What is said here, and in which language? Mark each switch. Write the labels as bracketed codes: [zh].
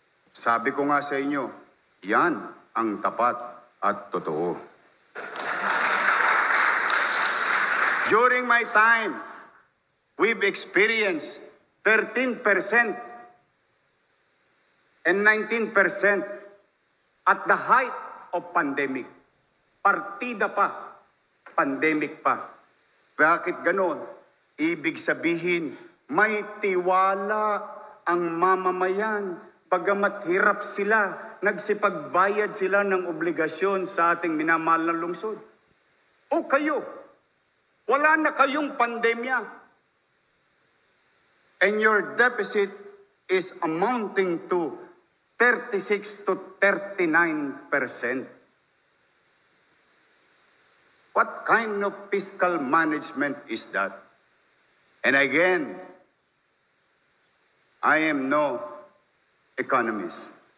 [tl] Sabi ko nga sa inyo, yan ang tapat at totoo. [en] During my time, we've experienced 13% and 19% at the height of pandemic. [tl] Partida pa, pandemic pa. Bakit ganon? Ibig sabihin, may tiwala ang mamamayan. Bagamat hirap sila, nagsipagbayad sila ng obligasyon sa ating minamahal na lungsod. O kayo, wala na kayong pandemya. [en] And your deficit is amounting to 36 to 39%. What kind of fiscal management is that? And again, I am no economist.